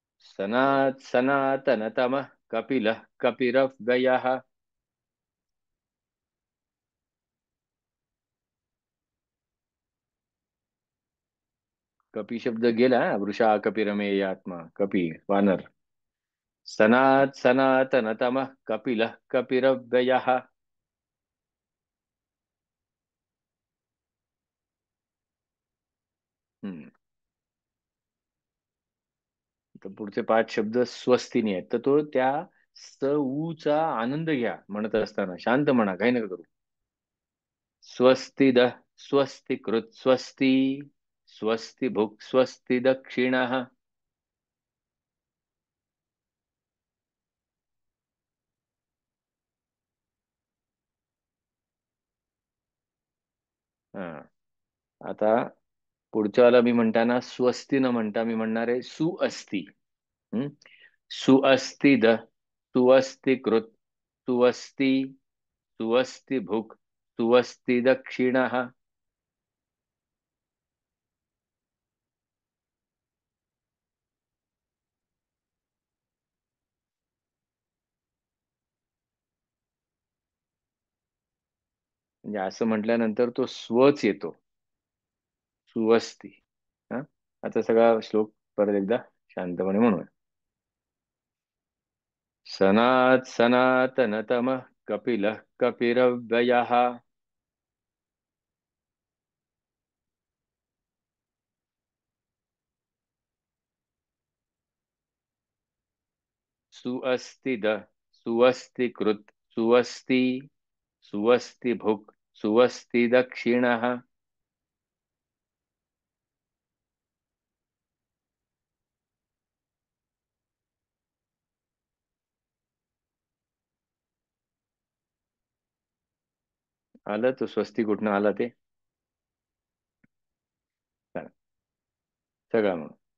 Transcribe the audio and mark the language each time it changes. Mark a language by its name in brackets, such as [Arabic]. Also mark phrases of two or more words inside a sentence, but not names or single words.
[Sanskrit] सनातनतमः कपिलः कपिरव्ययः। [Marathi] कपी शब्द गेला हा. [Sanskrit] वृषा कपिरमे आत्मा कपी वानर. सनातनतमः कपिलः कपिरव्ययः. हम्म. [Marathi] तर पुढचे 5 शब्द स्वस्तीने आहेत, तर तो त्या स ऊ चा आनंद घ्या म्हणत असताना शांत म्हणा, काही नका करू. [Sanskrit] स्वस्ति द स्वस्ति कृत स्वस्ति स्वस्ति भुक् स्वस्ति दक्षिणः. हा. [Marathi] आता पुढच्याला मी म्हणताना स्वस्ती न म्हणता मी म्हणणार आहे सुअस्ती. हम्म. [Sanskrit] सुअस्ति द सुअस्ति कृत सुअस्ति सुअस्ति भुक् सुअस्ति दक्षिणः. [Marathi] म्हणजे असं म्हटल्यानंतर तो स्वच येतो. सुवस्ती. हा. आता सगळा श्लोक परत एकदा शांतपणे म्हणूया. [Sanskrit] सनातनतमः कपिलः कपिरव्ययः. सुअस्ति द सुअस्ति कृत सुअस्ति सुअस्ति भुक् सुअस्ति दक्षिणः. [Marathi] आलं तो स्वस्ती कुठनं आला ते. चला, सगळं मग.